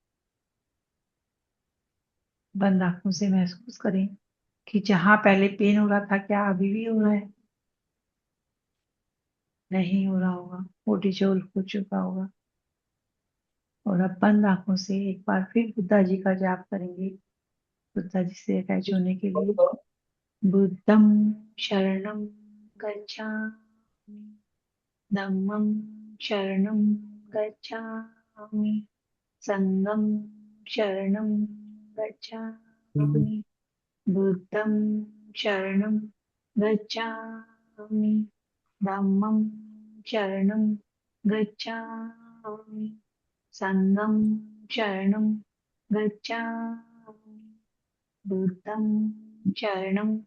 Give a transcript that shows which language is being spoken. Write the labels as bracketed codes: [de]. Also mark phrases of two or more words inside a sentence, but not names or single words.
[hi] बंद आंखों से महसूस करें कि जहां पहले पेन हो रहा था क्या अभी भी हो रहा है। नहीं हो रहा होगा, वो डिजोल्व हो चुका होगा। और अब बंद आंखों से एक बार फिर बुद्धा जी का जाप करेंगे, बुद्धा जी से अटैच होने के लिए। [pi] बुद्धं शरणं गच्छामि, धम्मं शरणं गच्छामि, संघं शरणं गच्छामि, बुद्धं शरणं गच्छामि, धम्मं शरणं गच्छामि संघं शरणं गच्छामि बुद्धं शरणं